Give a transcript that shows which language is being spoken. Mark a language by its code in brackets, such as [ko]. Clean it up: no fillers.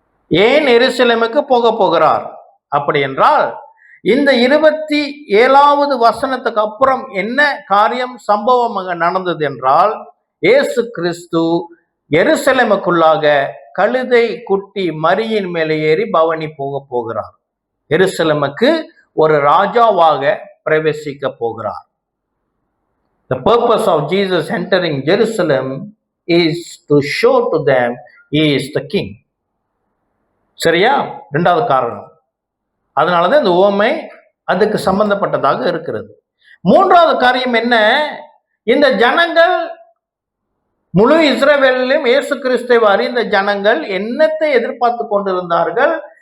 [ta] ஏன் எருசலேமுக்கு போக போகிறார்? அப்படி என்றால் இந்த 27வது வசனத்துக்கு அப்புறம் என்ன காரியம் சம்பவம் அங்க நடந்தது என்றால், இயேசு கிறிஸ்து எருசலேமுக்குள்ளாக கழுதை குட்டி மரியின் மேலே ஏறி பவனி போக போகிறார். எருசலேமுக்கு ஒரு ராஜாவாக பிரவேசிக்க போகிறார். [en] The purpose of Jesus entering Jerusalem is to show to them he is the king. [ta] சரியா? இரண்டாவது காரணம். அதனாலதான் இந்த உவமை அதுக்கு சம்பந்தப்பட்டதாக இருக்கிறது. மூன்றாவது காரியம் என்ன? இந்த ஜனங்கள் முழு இஸ்ரவேலிலும் இயேசு கிறிஸ்துவை அறிந்த ஜனங்கள் என்னத்தை எதிர்பார்த்து கொண்டிருந்தார்கள்?